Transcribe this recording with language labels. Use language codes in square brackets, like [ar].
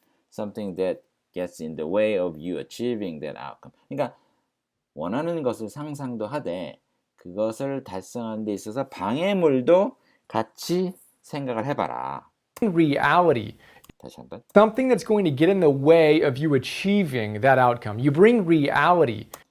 [en] something that gets in the way of you achieving that outcome. [ko] 그러니까 원하는 것을 상상도 하되 그것을 달성하는 데 있어서 방해물도 같이 생각을 해봐라. [en] reality. [ko] 다시 한번. [en] Something that's going to get in the way of you achieving that outcome. You bring reality.